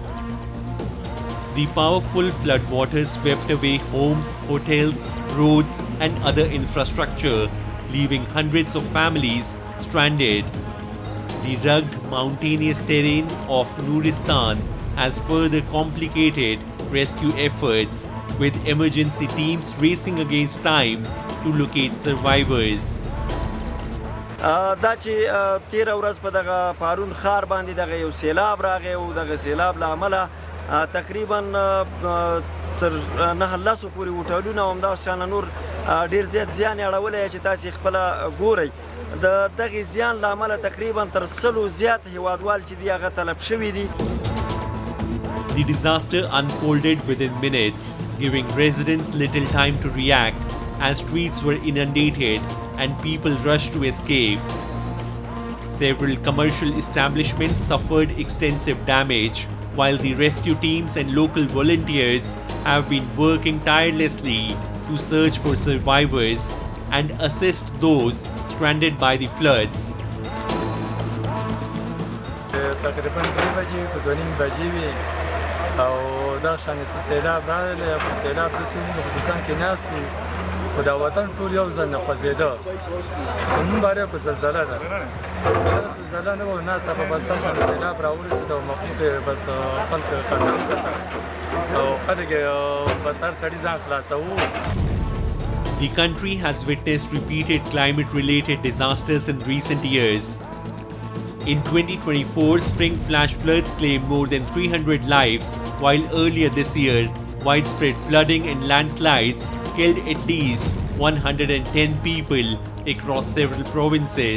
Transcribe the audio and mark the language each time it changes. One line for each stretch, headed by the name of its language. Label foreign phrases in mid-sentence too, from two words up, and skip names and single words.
English: The powerful floodwaters swept away homes, hotels, roads, and other infrastructure, leaving hundreds of families stranded. The rugged, mountainous terrain of Nuristan has further complicated rescue efforts, with emergency teams racing against time to locate survivors.
Pashto: دا چې 13 ورځ په دغه پارون ښار باندې دغه یو سیلاب راغی او دغه سیلاب له امله تقریبا تر 9 پورې هوټلونه او همدغه شانه نور ډېر زیات زیان یې اړولی چې تاسې خپله ګورئ د دغې زیان له امله تقریبا تر 100 زیات هیوادوال چې دي هغه تلف شوي دي.
English: The disaster unfolded within minutes, giving residents little time to react as streets were inundated and people rushed to escape. Several commercial establishments suffered extensive damage, while the rescue teams and local volunteers have been working tirelessly to search for survivors and assist those stranded by the floods.
Pashto: تقریبا 3 بجې په 2:30 بجې وي او دا شانې څه سیلاب راغلی په سیلاب داسې موږ په دوکان کې ناست وو خو دا وطن ټول یو ځل نه خوځېده خو نن باره په زلزله ده زلزله نه وه ناڅاپه بس دا شانې سیلاب راورسېد او مخلوق یې بس خلک خندان کړه او خلک بس هر سړي ځان خلاصوو.
English: The country has witnessed repeated climate-related disasters in recent years. In 2024, spring flash floods claimed more than 300 lives, while earlier this year, widespread flooding and landslides killed at least 110 people across several provinces.